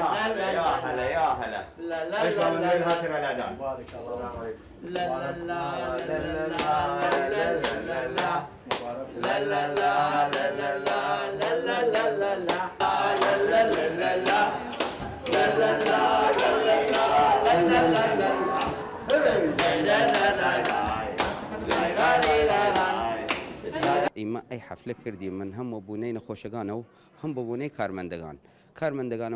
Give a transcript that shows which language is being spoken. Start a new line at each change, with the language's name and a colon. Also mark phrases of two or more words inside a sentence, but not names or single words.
Arabic: يا هلا يا هلا لا لا لا لا هاتف الأذان بارك الله عليك لا لا لا لا لا لا لا لا لا لا لا لا لا لا
Central Kurdish: ئێمە ئەی حەفلە کردی من هەم بوونەی نەخۆشەکانە و هەم بەبوونەی کارمەندەکانەوە